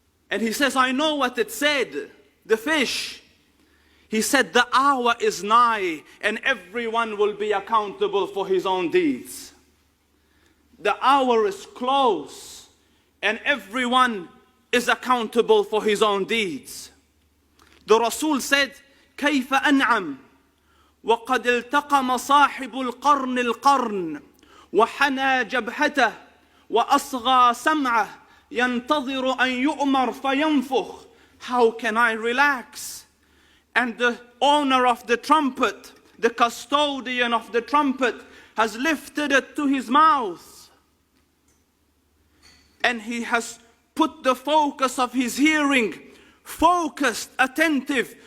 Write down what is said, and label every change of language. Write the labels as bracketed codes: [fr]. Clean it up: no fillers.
[en] And he says, I know what it said, the fish. He said, the hour is nigh and everyone will be accountable for his own deeds. The hour is close and everyone is accountable for his own deeds. The Rasul said, [ar] كيف أنعم وقد التقم صاحب القرن القرن وحنى جبهته وأصغى سمعه ينتظر أن يؤمر فينفخ. [en] How can I relax? And the owner of the trumpet, the custodian of the trumpet, has lifted it to his mouth. And he has put the focus of his hearing, focused, attentive.